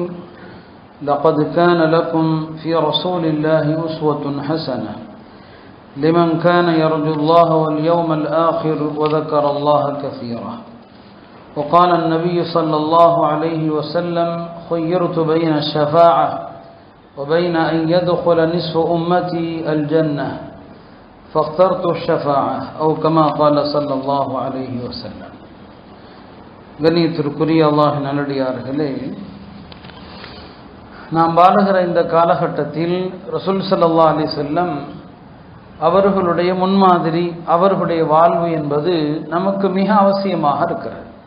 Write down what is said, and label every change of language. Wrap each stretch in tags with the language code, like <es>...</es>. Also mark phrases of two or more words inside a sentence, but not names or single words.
<ar>لقد كان لكم في رسول الله أسوة حسنة لمن كان يرجو الله واليوم الآخر وذكر الله كثيرا. وقال النبي صلى الله عليه وسلم خيرت بين الشفاعة وبين أن يدخل نصف أمتي الجنة فاخترت الشفاعة أو كما قال صلى الله عليه وسلم.</ar> <ta>கண்ணியத்திற்குரிய அல்லாஹ்வின் நல்லடியார்களே, நாம் வாழுகிற இந்த காலகட்டத்தில் ரசூல்</ta> <ar>صلى الله عليه وسلم</ar> <ta>அவர்களுடைய முன்மாதிரி, அவர்களுடைய வாழ்வு என்பது நமக்கு மிக அவசியமாக இருக்கிறது.</ta>